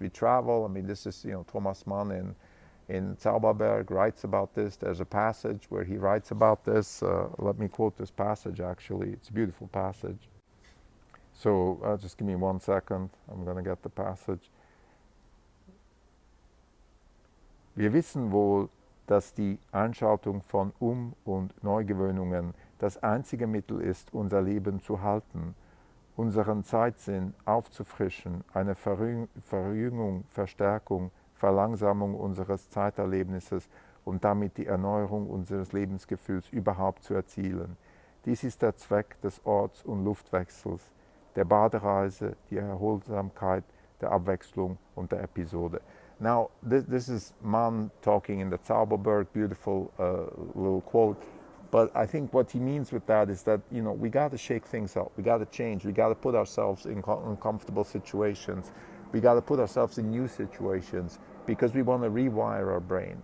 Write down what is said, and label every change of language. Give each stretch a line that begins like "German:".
English: We travel. I mean, this is, Thomas Mann in Zauberberg writes about this. There's a passage where he writes about this. Let me quote this passage, actually. It's a beautiful passage. So just give me 1 second. I'm going to get the passage.
German: Wir wissen wohl, dass die Einschaltung von und Neugewöhnungen das einzige Mittel ist, unser Leben zu halten, unseren Zeitsinn aufzufrischen, eine Verjüngung, Verstärkung, Verlangsamung unseres Zeiterlebnisses und damit die Erneuerung unseres Lebensgefühls überhaupt zu erzielen. Dies ist der Zweck des Orts- und Luftwechsels, der Badereise, die Erholsamkeit, der Abwechslung und der Episode.
English: Now, this is Mann talking in the Zauberberg, beautiful little quote. But I think what he means with that is that, we got to shake things up. We got to change. We got to put ourselves in uncomfortable situations. We got to put ourselves in new situations because we want to rewire our brain.